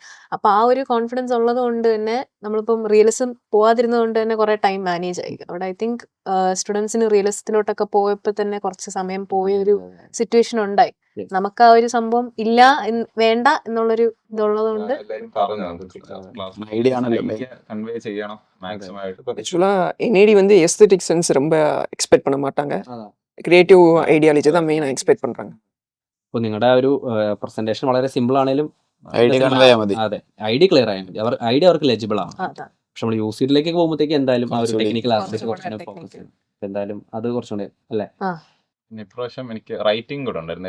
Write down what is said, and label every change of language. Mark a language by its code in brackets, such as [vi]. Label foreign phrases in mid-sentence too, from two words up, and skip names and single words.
[ml] അപ്പൊ ആ ഒരു കോൺഫിഡൻസ് ഉള്ളത് കൊണ്ട് തന്നെ നമ്മളിപ്പം റിയലിസം പോവാതിരുന്നത് കൊണ്ട് തന്നെ കുറെ [en] time manage [ml] ആയി. അവിടെ [en] I think [ml] സ്റ്റുഡൻസിന് റിയലിസത്തിലോട്ടൊക്കെ പോയപ്പോൾ തന്നെ കുറച്ച് സമയം പോയ ഒരു സിറ്റുവേഷൻ ഉണ്ടായി. Yes. നമുക്ക് ആ ഒരു സംഭവം ഇല്ല വേണ്ട എന്നുള്ളൊരു ഇതുള്ളത് കൊണ്ട് എല്ലാവരും പറഞ്ഞു Idea ആണല്ലോ main. കൺവേ ചെയ്യണം മാക്സിമം ആയിട്ട്. [ta] ஆக்சுவலாக என்ஏடி வந்து [en] aesthetic sense [ta] ரொம்ப எக்ஸ்பெக்ட் பண்ண மாட்டாங்க. [ml] അതാ. [en] creative ideology [ta] தான் மெயினாக எக்ஸ்பெக்ட் பண்ணுறாங்க. [ml] അപ്പോൾ നിങ്ങളുടെ ഒരു പ്രസന്റേഷൻ വളരെ സിമ്പിൾ ആണെങ്കിലും [en] idea convey [ml] ചെയ്യാൻ മതി. അതെ, [en] idea clear [ml] ആയാൽ മതി. ഐഡിയ അവർക്ക് ലെജിബിൾ ആണ്. അതാണ്. പക്ഷെ നമ്മൾ യൂസ് ചെയ്തിലേക്ക് പോകുമ്പോഴത്തേക്ക് എന്തായാലും ആ ഒരു കുറച്ചുകൂടി- [en] technical aspect [ml] കുറച്ചുകൂടി കുറച്ചുകൂടെ ഫോക്കസ് technical. ചെയ്യും. എന്തായാലും അത് കുറച്ചുകൂടെ അല്ലേ. പിന്നെ ഇപ്രാവശ്യം എനിക്ക് റൈറ്റിംഗ് കൂടെ ഉണ്ടായിരുന്നു.